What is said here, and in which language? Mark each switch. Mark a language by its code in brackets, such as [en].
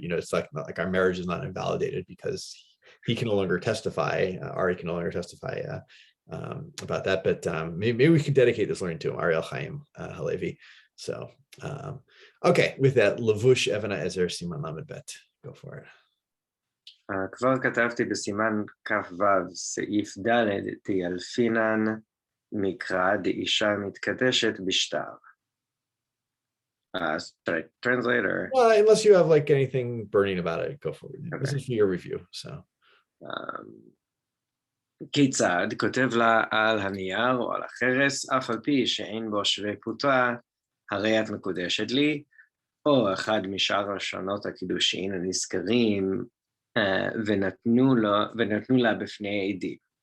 [en] It's like our marriage is not invalidated because he can no longer testify, Ari can no longer testify about that. But maybe we could dedicate this learning to him, Ariel Chaim Halevi. So okay, with that, Lavush Evan HaEzer Siman Lamed Bet, go for it. [he] כבר כתבתי בסימן כ"ו סעיף ד' תיאלפינן מקרא דאישה מתקדשת בשטר. [en] Should I translate or? Well, unless you have like anything burning about it, go for it. Okay. This is for your review, so. [he] כיצד כותב לה על הנייר או על החרס, אף על פי שאין בו שווה פרוטה, הרי את מקודשת לי, או אחד משאר לשונות הקידושין הנזכרים ונתנו לה בפני עדים.